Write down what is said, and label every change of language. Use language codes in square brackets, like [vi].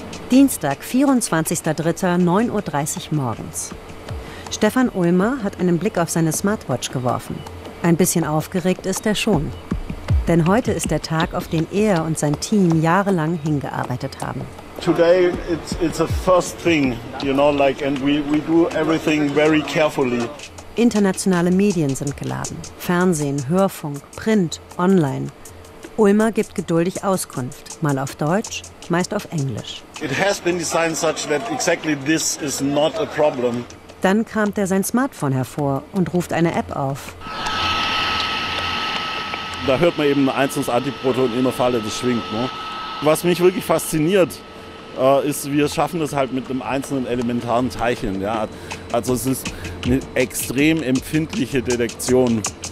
[de] Dienstag, 24.03., 9.30 Uhr morgens. Stefan Ulmer hat einen Blick auf seine Smartwatch geworfen. Ein bisschen aufgeregt ist er schon. Denn heute ist der Tag, auf den er und sein Team jahrelang hingearbeitet haben. [en] Today it's a first thing, you know, like, and we do everything very carefully. [de] Internationale Medien sind geladen. Fernsehen, Hörfunk, Print, online. Ulmer gibt geduldig Auskunft, mal auf Deutsch, meist auf Englisch. [en] It has been designed such that exactly this is not a problem. [de] Dann kramt er sein Smartphone hervor und ruft eine App auf. Da hört man eben ein einzelnes Antiproton in der Falle, das schwingt. Ne? Was mich wirklich fasziniert, ist, wir schaffen das halt mit einem einzelnen elementaren Teilchen. Ja? Also es ist eine extrem empfindliche Detektion.